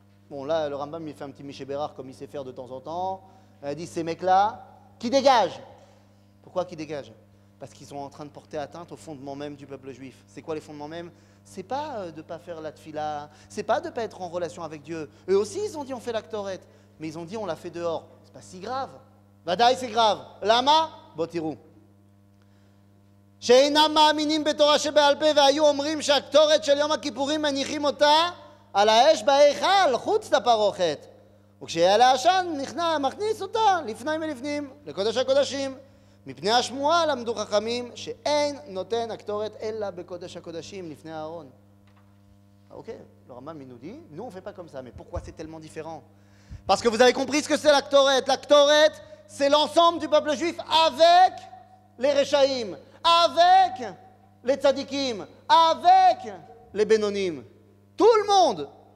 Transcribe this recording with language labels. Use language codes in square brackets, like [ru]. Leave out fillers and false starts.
[fr] Bon, là, le Rambam, il fait un petit Miché Bérard comme il sait faire de temps en temps. Il dit, ces mecs-là, qui dégagent. Pourquoi qui dégagent? Parce qu'ils sont en train de porter atteinte aux fondements même du peuple juif. C'est quoi les fondements même? C'est pas de ne pas faire la tfila, c'est pas de ne pas être en relation avec Dieu. Eux aussi, ils ont dit, on fait la Ktoret. Mais ils ont dit, on l'a fait dehors. C'est pas si grave. Vadaï, c'est grave. Lama? Botirou. [he] שאינם מאמינים בתורה שבעל פה והיו אומרים שהקטורת של יום הכיפורים מניחים אותה על האש בהיכל, חוץ לפרוכת. וכשיעלה העשן מכניס אותה לפני ולפנים, לקודש הקודשים. מפני השמועה למדו חכמים שאין נותן הקטורת אלא בקודש הקודשים לפני הארון. [fr] Ok, le Rambam nous dit, nous on ne fait pas comme ça, mais pourquoi c'est tellement différent? Parce que vous avez compris ce que c'est la Ktoret. La Ktoret, c'est l'ensemble du peuple juif avec les Rechaïm, avec les Tzadikim, avec les Benonim. Tout le monde.